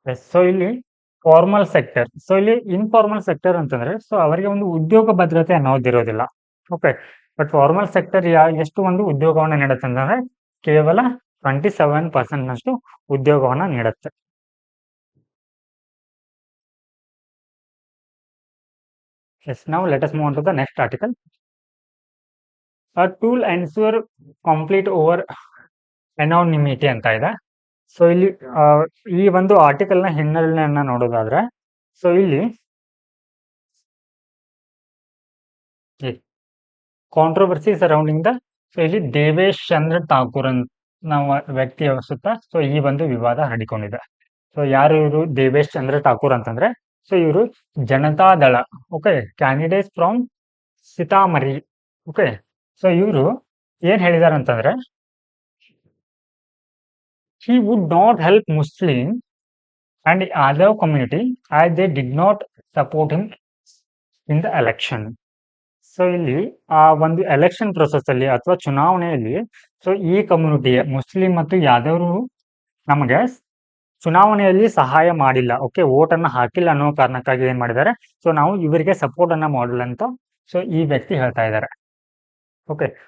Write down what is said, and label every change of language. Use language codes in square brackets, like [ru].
[kn] So ಇಲ್ಲಿ formal sector. So ಇಲ್ಲಿ informal sector ಅಂತಂದ್ರೆ ಸೊ ಅವರಿಗೆ ಒಂದು ಉದ್ಯೋಗ ಭದ್ರತೆ ಅನ್ನೋದಿರೋದಿಲ್ಲ. ಓಕೆ. ಬಟ್ ಫಾರ್ಮಲ್ ಸೆಕ್ಟರ್ ಎಷ್ಟು ಒಂದು ಉದ್ಯೋಗವನ್ನ ನೀಡುತ್ತೆ ಅಂತಂದ್ರೆ ಕೇವಲ 27% ನಷ್ಟು ಉದ್ಯೋಗವನ್ನ ನೀಡುತ್ತೆ. [en] Yes, now let us move on to the next article. A tool ensure complete over anonymity [kn] ಅಂತ ಇದೆ. ಸೊ ಇಲ್ಲಿ ಈ ಒಂದು ಆರ್ಟಿಕಲ್ ನ ಹಿನ್ನೆಲೆಯನ್ನ ನೋಡೋದಾದ್ರೆ, ಸೊ ಇಲ್ಲಿ ಕಾಂಟ್ರವರ್ಸಿ ಸರೌಂಡಿಂಗ್ ದ, ಸೊ ಇಲ್ಲಿ ದೇವೇಶ್ ಚಂದ್ರ ಠಾಕೂರ್ ನಾವು ವ್ಯಕ್ತಿಯ ಸುತ್ತ ಸೊ ಈ ಒಂದು ವಿವಾದ ಹರಡಿಕೊಂಡಿದೆ. ಸೊ ಯಾರು ಇವರು ದೇವೇಶ್ ಚಂದ್ರ ಠಾಕೂರ್ ಅಂತಂದ್ರೆ, ಸೊ ಇವರು Janata Dal okay candidate from ಸೀತಾಮರಿ. Okay. So ಇವರು ಏನ್ ಹೇಳಿದಾರೆ ಅಂತಂದ್ರೆ, [en] he would not help Muslim and other community as they did not support him in the election. [kn] So ಇಲ್ಲಿ ಆ ಒಂದು ಎಲೆಕ್ಷನ್ ಪ್ರೊಸೆಸ್ ಅಲ್ಲಿ ಅಥವಾ ಚುನಾವಣೆಯಲ್ಲಿ ಸೊ ಈ ಕಮ್ಯುನಿಟಿಯ ಮುಸ್ಲಿಂ ಮತ್ತು ಯಾದವರು ನಮಗೆ ಚುನಾವಣೆಯಲ್ಲಿ ಸಹಾಯ ಮಾಡಿಲ್ಲ. ಓಕೆ. ವೋಟ್ ಅನ್ನ ಹಾಕಿಲ್ಲ ಅನ್ನೋ ಕಾರಣಕ್ಕಾಗಿ ಏನ್ ಮಾಡಿದ್ದಾರೆ? ಸೊ ನಾವು ಇವರಿಗೆ ಸಪೋರ್ಟ್ ಅನ್ನ ಮಾಡಲ್ಲ ಅಂತ ಸೊ ಈ ವ್ಯಕ್ತಿ ಹೇಳ್ತಾ ಇದ್ದಾರೆ. ಓಕೆ.